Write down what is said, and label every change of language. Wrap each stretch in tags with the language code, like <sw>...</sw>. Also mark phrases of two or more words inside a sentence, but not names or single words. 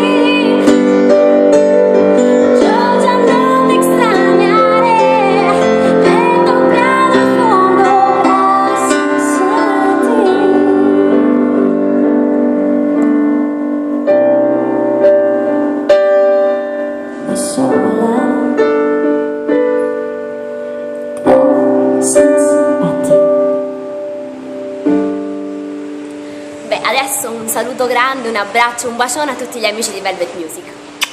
<es>Yo ya no te extrañaré, he tocado el fondo gracias a ti. Me sola, gracias a ti.</es> <it>Beh, adesso un saluto grande, un abbraccio, un bacione a tutti gli amici di Velvet Music.</it>